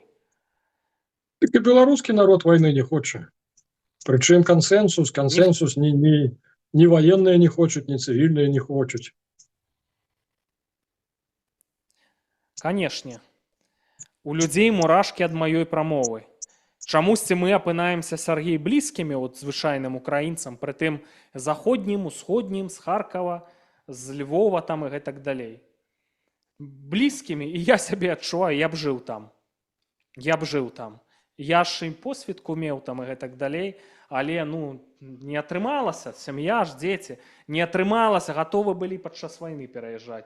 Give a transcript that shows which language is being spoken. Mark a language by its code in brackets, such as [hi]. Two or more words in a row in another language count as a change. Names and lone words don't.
[ru] Так и белорусский народ войны не хочет. Причем консенсус ни военные не хочут, ни цивильные не хочут. Конечно. У людей мурашки от моей промовы. [be] Чамусьці мы апынаемся, Сергей, блізкімі от звычайным украінцам, прытым заходнім, усходнім, з Харкова, з Львова там і гэтак далей. Блізкімі, і я сябе адчуваю, я б жыў там. Я ж і посвідку меў там і гэтак далей, але не атрымалася, сям'я ж, дзеці, не атрымалася, гатовы былі падчас вайны пераязджаць.